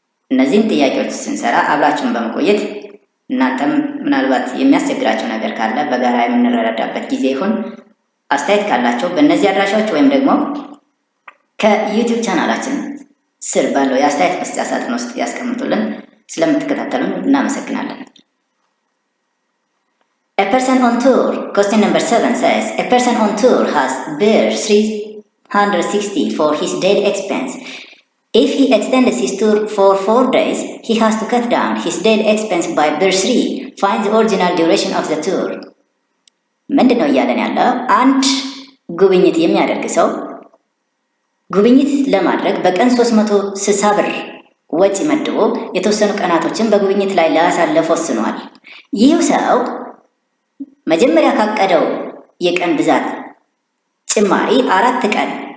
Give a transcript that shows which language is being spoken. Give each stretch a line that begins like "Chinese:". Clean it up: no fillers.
Amharic: እነዚህን ጥያቄዎች ስንሰራ አብራችሁን በመቆየት እናንተም ምናልባት የሚያስቸግራችሁ ነገር ካለ በጋራ የምንረዳዳበት ጊዜ ይሁን። አስተያየት ካላችሁ በእነዚህ አድራሻዎች ወይም ደግሞ ከዩቲዩብ ቻናላችን ስር ባለው የአስተያየት መስጫ ሳጥን ውስጥ ያስቀምጡልን። ስለምትከታተሉን እናመሰግናለን።
English: A person on tour, question number 7 says, a person on tour has Birr 360 for his daily expense. If he extends his tour for 4 days, he has to cut down his daily expense by Birr 3. Find the original duration of the tour.
Amharic: ምንድነው እያለን ያለው? አንድ ጉብኝት የሚያደርግ ሰው ጉብኝት ለማድረግ በቀን 360 ብር ወጪ መድቦ የተወሰኑ ቀናቶችን በጉብኝት ላይ ለማሳለፍ ወስኗል። ይህ ሰው መጀመሪያ ካቀደው የቀን ብዛት ጭማሪ 4 ቀን